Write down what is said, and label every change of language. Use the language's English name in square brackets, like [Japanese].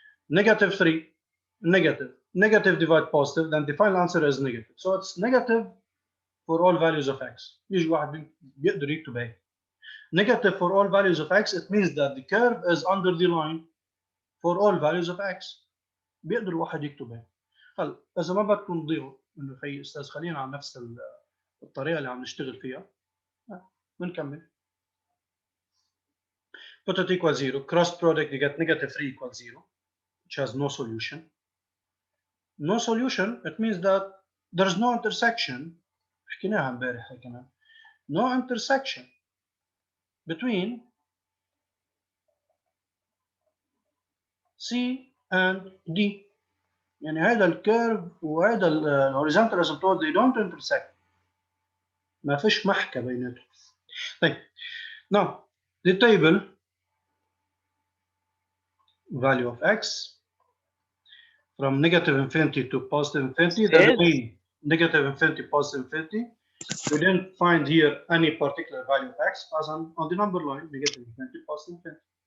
[English] Negative 3, negative. Negative divide positive, then the final answer is negative. So it's negative for all values of x. [Arabic] يجي واحد بيقدر يكتب هيك. [English] Negative for all values of x, it means that the curve is under the line for all values of x. [Arabic] بيقدر واحد يكتب هيك. هلا إذا ما بدكم تضيعوا إنه خي أستاذ خلينا على نفس الطريقة اللي عم نشتغل فيها. بنكمل. [English] Put it equal 0. Cross product, you get negative 3 equals 0, which has no solution. No solution, it means that there's no intersection. [Arabic] حكيناها امبارح كمان. [English] No intersection between C and D. [Arabic] يعني هذا الكيرف وهذا الهوريزونتال [English] asymptote they don't intersect. [Arabic] ما فيش محكة بيناتهم. طيب. [English] Now the table value of x from negative infinity to positive infinity, the domain negative infinity, positive infinity. We didn't find here any particular value of x as on the number line, negative infinity, positive infinity.